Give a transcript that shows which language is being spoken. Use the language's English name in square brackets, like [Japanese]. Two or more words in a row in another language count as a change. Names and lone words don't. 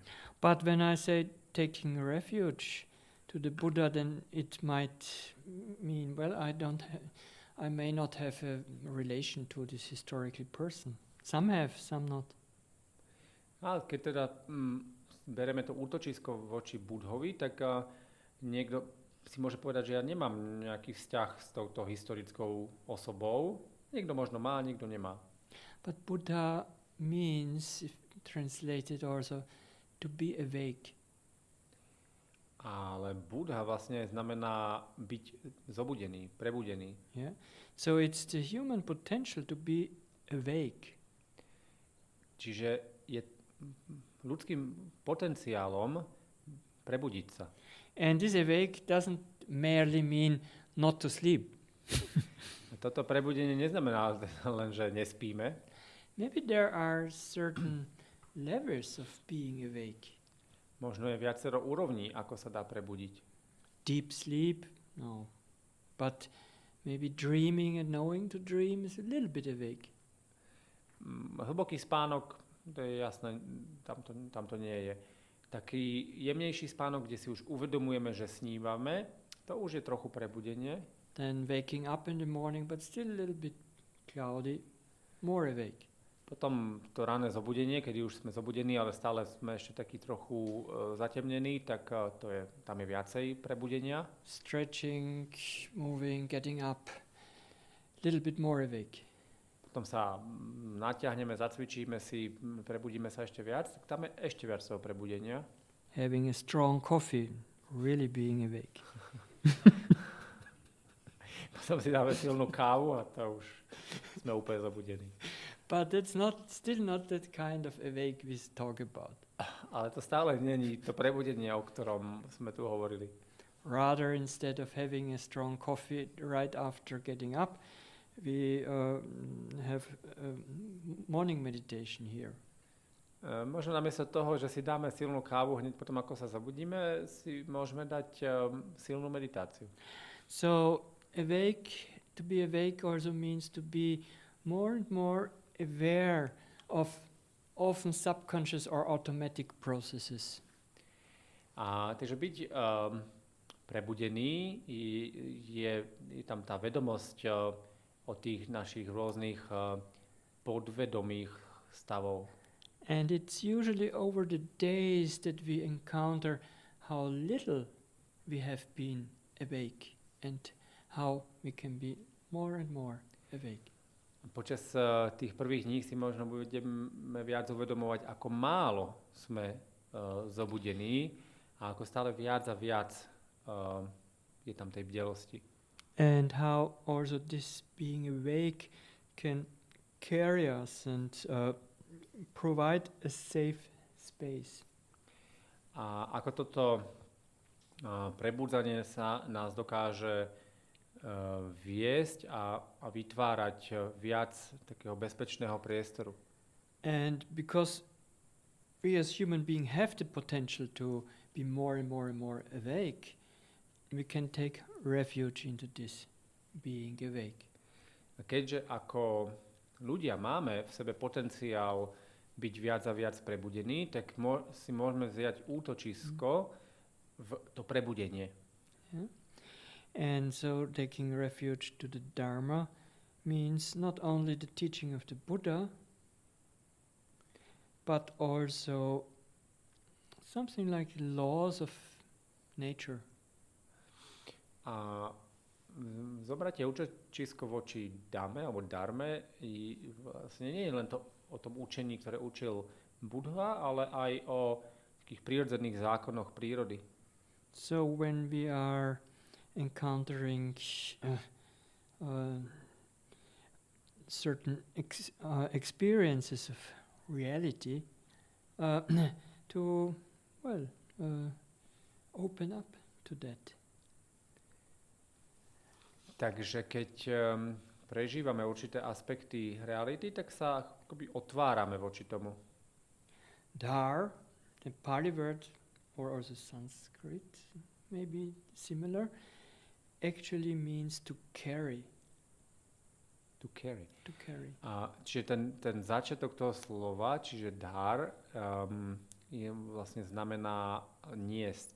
[English] But when I say taking refuge to the Buddha, then it might mean, well, I may not have a relation to this historical person. Some have, some not. [Slovak] A keď teda bereme to útočisko voči Budhovi, tak niekto si môže povedať, že ja nemám nejaký vzťah s touto historickou osobou. Niekto možno má, niekto nemá. [English] But Buddha means, if translated also, to be awake. [Slovak] Ale Buddha vlastne znamená byť zobudený, prebudený. [English] Yeah. So it's the human potential to be awake. [Slovak] Čiže je ľudským potenciálom prebudiť sa. [English] And this awake doesn't merely mean not to sleep. [Slovak] Toto prebudenie neznamená len, že nespíme. [English] Maybe there are certain levels of being awake. [Slovak] Možno je viacero úrovní, ako sa dá prebudiť. [English] Deep sleep? No. But maybe dreaming and knowing to dream is a little bit awake. [Slovak] Hlboký spánok, to je jasné, tam to nie je. Taký jemnejší spánok, kde si už uvedomujeme, že snívame, to už je trochu prebudenie. [English] Then waking up in the morning, but still a little bit cloudy, more awake. [Slovak] Potom to ranné zobudenie, kedy už sme zobudení, ale stále sme ešte taký trochu zatemnení, tak tam je viacej prebudenia. [English] Stretching, moving, getting up, a little bit more awake. [Slovak] Potom sa natiahneme, zacvičíme si, prebudíme sa ešte viac, tak tam je ešte viac toho prebudenia. [English] Having a strong coffee, really being awake. [Slovak] Potom si dáme silnú kávu a to už sme úplne zobudení. [English] But it's still not that kind of awake we talk about. [Slovak] Ale to stále není to prebudenie, o ktorom sme tu hovorili. [English] Rather, instead of having a strong coffee right after getting up, we have morning meditation here. [Slovak] Možno namiesto toho, že si dáme silnú kávu hneď potom, ako sa zabudíme, si môžeme dať silnú meditáciu. [English] So to be awake also means to be more and more aware of often subconscious or automatic processes. [Slovak] Takže byť prebudený je tam tá vedomosť o tých našich rôznych podvedomých stavov. [English] And it's usually over the days that we encounter how little we have been awake and how we can be more and more awake. [Slovak] Počas tých prvých dní si možno budeme viac uvedomovať, ako málo sme zobudení a ako stále viac a viac je tam tej bdelosti. [English] And how also this being awake can carry us and provide a safe space. [Slovak] A ako toto prebudzanie sa nás dokáže viesť a vytvárať viac takého bezpečného priestoru. [English] And because we as human beings have the potential to be more and more and more awake, we can take refuge into this being awake. [Slovak] A keďže ako ľudia máme v sebe potenciál byť viac a viac prebudení, tak si môžeme vziať útočisko v to prebudenie. [English] Yeah. And so taking refuge to the Dharma means not only the teaching of the Buddha, but also something like laws of nature. [Slovak] A zobratie útočisko voči Dhamme alebo Dharme vlastne nie je len to o tom učení, ktoré učil Buddha, ale aj o takých prírodzených zákonoch prírody. [English] So when we are encountering certain experiences of reality, to open up to that. [Slovak] Takže keď prežívame určité aspekty reality, tak sa akoby otvárame voči tomu. [English] Dhar, the Pali word, or also Sanskrit, maybe similar, actually means to carry. To carry. To carry. [Slovak] Čiže ten začiatok toho slova, čiže dhar, vlastne znamená niesť.